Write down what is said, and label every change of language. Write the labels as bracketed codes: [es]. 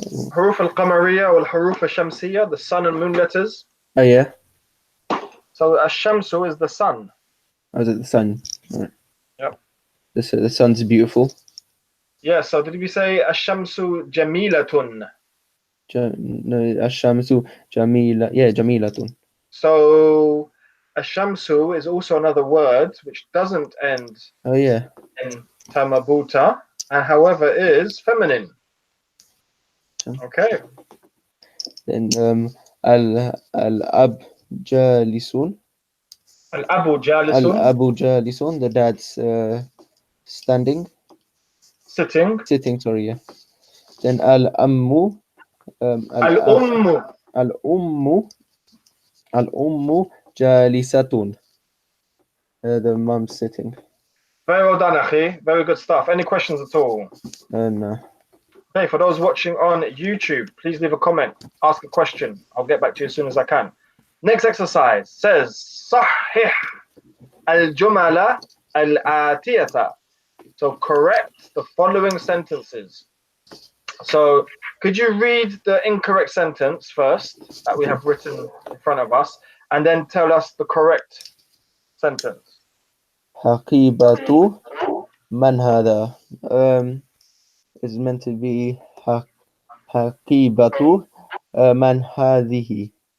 [en] Huruf al-qamariyya or huruf ash-shamsiyya, the sun and moon letters. Oh yeah. So ash-shamsu is the sun. Oh, is it the sun? Right. Yep. The sun's beautiful. Yeah, so did we say [ar] Ashamsu Jamilatun? No, الشمس جميلة. [en] Yeah, جميلة. So Ashamsu is also another word which doesn't end Oh yeah. in tamabuta and however is feminine. Okay. [ar] Then الأب جالسون. Al-Abu Jalisun, الأب جالسون. [en] The dad's standing, sitting. sitting. Sorry, yeah. Then الأم [ar] Al-Ummu. الأم الأم جالسة. [en] The mom's sitting. Very well done, Akhi. Very good stuff. Any questions at all? And Okay, for those watching on YouTube, please leave a comment, ask a question. I'll get back to you as soon as I can. Next exercise says [ar] Sahih al-Jumala al-Atiyata. [en] So correct the following sentences. So could you read the incorrect sentence first that we have written in front of us and then tell us the correct sentence? [ar] حقيبة من هذا [en] is meant to be [ar] حقيبة من هذه.